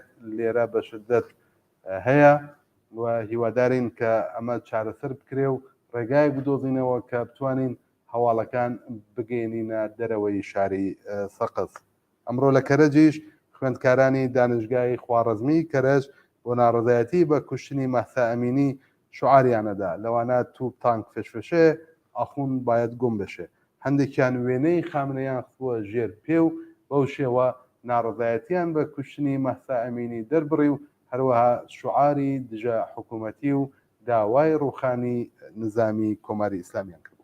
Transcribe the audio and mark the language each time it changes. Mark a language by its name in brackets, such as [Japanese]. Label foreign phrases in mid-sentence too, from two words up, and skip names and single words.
[Central Kurdish] لێرە بە شدت هەیە و هیوادارین کە ئەمە چارەسەر بکرێ و ڕێگای بدۆزینەوە کە بتوانین هەواڵەکان بگەێنینە دەرەوەی شاری سەقس ئەمڕۆ لە کەرەجیش خوێندکارانی دانشگای خوارەزمی کەرەج بۆ ناڕزایەتی بە کوشتنی مەحسا ئەمینی شعاریانەدا لەوانە [Persian] توپ تانک فشفشێ ئەخون باید گم بشێ [Central Kurdish] هەندێکیان وێنەی خامنەیان خووە ژێر پێ و بەو شێوە ناڕزایەتیان بە کوشتنی مەحسا ئەمینی دەربڕی و هەروەها شعاری دژە حکوومەتی و داوای ڕوخانی نظامی کۆماری ئیسلامیان کرد.